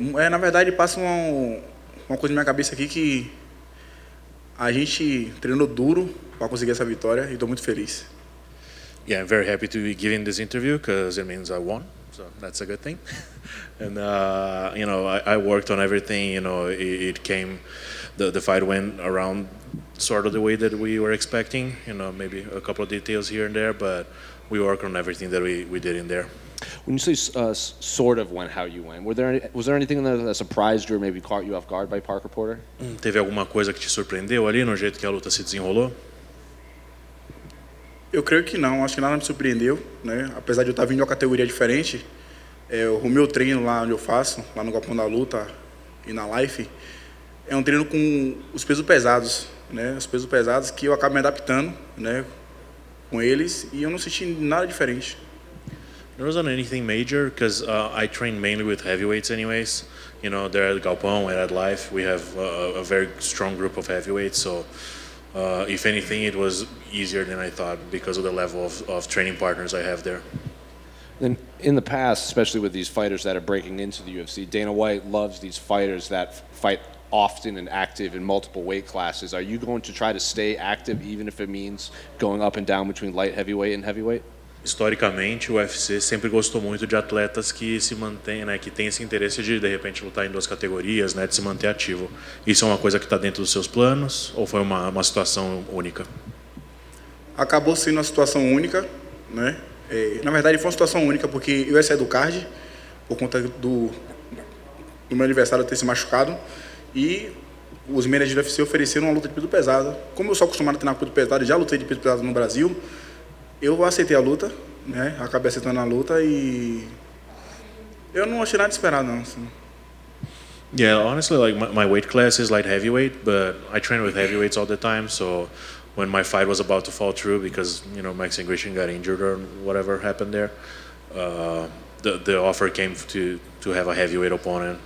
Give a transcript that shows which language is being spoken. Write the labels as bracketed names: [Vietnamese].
[Portuguese] Na verdade, passa uma coisa na minha cabeça aqui que a gente treinou duro para conseguir essa vitória e estou muito feliz. [English] Yeah, I'm very happy to be giving this interview because it means I won, so that's a good thing. And you know, I worked on everything. You know, it came, the fight went around sort of the way that we were expecting. You know, maybe a couple of details here and there, but we worked on everything that we did in there. When you say sort of went how you went, was there anything that surprised you or maybe caught you off guard by Parker Porter? [Portuguese] Teve alguma coisa que te surpreendeu ali no jeito que a luta se desenrolou? Eu creio que não, acho que nada me surpreendeu, né? Apesar de eu estar vindo de uma categoria diferente, o meu treino lá onde eu faço, lá no Galpão da Luta e na Life, é um treino com os pesos pesados, né? Os pesos pesados que eu acabo me adaptando, né, com eles e eu não senti nada diferente. [English] There wasn't anything major because I train mainly with heavyweights anyways. You know, there at Galpão and at Life, we have a very strong group of heavyweights, so if anything, it was easier than I thought because of the level of training partners I have there. Then in the past, especially with these fighters that are breaking into the UFC, Dana White loves these fighters that fight often and active in multiple weight classes. Are you going to try to stay active even if it means going up and down between light heavyweight and heavyweight? [Portuguese] Historicamente, o UFC sempre gostou muito de atletas que se mantêm, né, que têm esse interesse de repente lutar em duas categorias, né, de se manter ativo. Isso é uma coisa que está dentro dos seus planos ou foi uma situação única? Acabou sendo uma situação única, né? Na verdade, foi uma situação única porque eu ia sair do card por conta do meu adversário ter se machucado e os managers do UFC ofereceram uma luta de peso pesado. Como eu sou acostumado a treinar com peso pesado, já lutei de peso pesado no Brasil, eu aceitei a luta, né? Acabei aceitando a luta e eu não achei nada esperado, não. Assim. [English] Yeah, honestly, like my weight class is light heavyweight, but I train with heavyweights all the time. So when my fight was about to fall through because you know Max Ingration got injured or whatever happened there, the offer came to have a heavyweight opponent.